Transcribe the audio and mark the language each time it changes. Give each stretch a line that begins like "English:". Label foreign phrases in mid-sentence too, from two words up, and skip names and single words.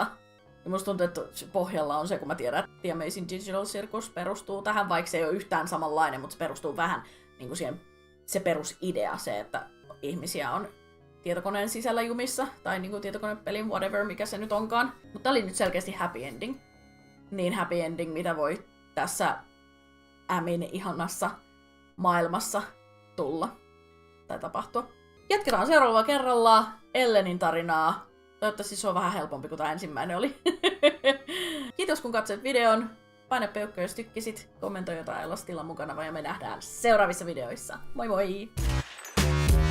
Finnish: Ja musta tuntuu, että pohjalla on se, kun mä tiedän, että The Amazing Digital Circus perustuu tähän, vaikka se ei ole yhtään samanlainen, mutta se perustuu vähän niin kuin siihen, se perusidea, se, että ihmisiä on tietokoneen sisällä jumissa, tai niin kuin tietokonepelin, whatever, mikä se nyt onkaan. Mutta tää oli nyt selkeästi
English: happy ending.
Finnish: Niin
English: happy ending,
Finnish: mitä voi tässä Amin ihanassa maailmassa tulla tai tapahtua. Jatketaan seuraavalla kerralla Ellenin tarinaa. Toivottavasti se on vähän helpompi kuin tämä ensimmäinen oli. Kiitos kun katsoit videon. Paina peukko jos tykkisit. Kommentoi jotain elastilla mukana ja me nähdään seuraavissa videoissa.